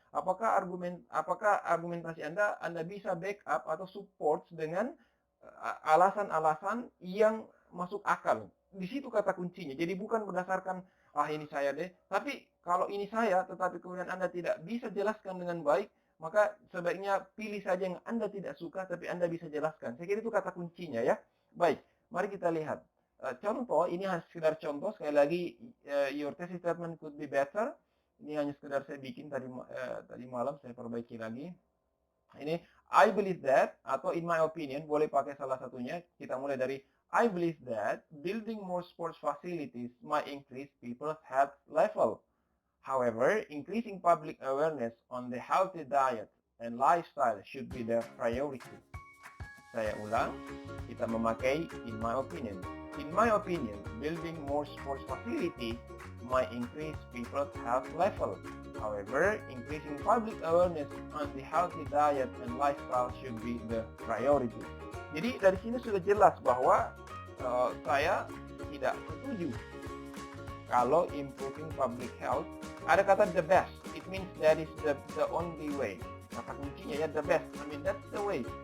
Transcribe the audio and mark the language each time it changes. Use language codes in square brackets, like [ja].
[id] Apakah argumentasi Anda bisa backup atau support dengan alasan-alasan yang masuk akal. Di situ kata kuncinya. Jadi bukan berdasarkan ini saya deh. Tapi kalau ini saya, tetapi kemudian Anda tidak bisa jelaskan dengan baik, maka sebaiknya pilih saja yang Anda tidak suka, tapi Anda bisa jelaskan. Saya kira itu kata kuncinya ya. Baik, mari kita lihat. Contoh, ini hanya sekedar contoh. Sekali lagi, [en] your thesis statement could be better. [id] Ini hanya sekedar saya bikin tadi malam, saya perbaiki lagi. Ini, [en] I believe that, [id] atau [en] in my opinion, [id] boleh pakai salah satunya. Kita mulai dari, [en] I believe that building more sports facilities might increase people's health level. However, increasing public awareness on the healthy diet and lifestyle should be the priority. [id] Saya ulang, kita memakai [en] in my opinion. In my opinion, building more sports facilities might increase people's health level. However, increasing public awareness on the healthy diet and lifestyle should be the priority. [id] Jadi dari sini sudah jelas bahwa saya tidak setuju kalau improving public health. Ada kata [en] the best, it means that is the only way. [id] Kata kuncinya ya [en] the best, I mean that's the way.